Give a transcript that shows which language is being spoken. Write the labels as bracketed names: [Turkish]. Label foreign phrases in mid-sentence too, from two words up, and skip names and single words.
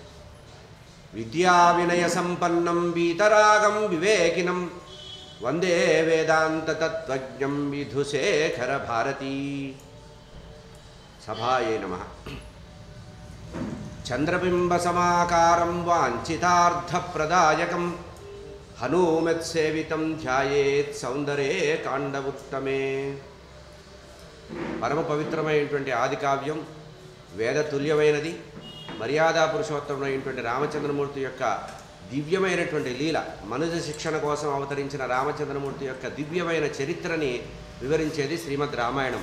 [Sanskrit] विद्याविनयसम्पन्नं वीतरागं विवेकिनं वन्दे वेदान्ततत्त्वज्ञं विधुशेखरभारती। सभायै नमः। चन्द्रबिम्बसमाकारं वाञ्छितार्थप्रदायकं हनूमत्सेवितं ध्यायेत् सौन्दर्ये काण्डवुत्तमे। [Telugu] పరమ పవిత్రమైనటువంటి ఆది కావ్యం, వేద తుల్యమైనది, మర్యాదా పురుషోత్తముడైనటువంటి రామచంద్రమూర్తి యొక్క దివ్యమైనటువంటి లీల, మనుజ శిక్షణ కోసం అవతరించిన రామచంద్రమూర్తి యొక్క దివ్యమైన చరిత్రని వివరించేది శ్రీమద్ రామాయణం.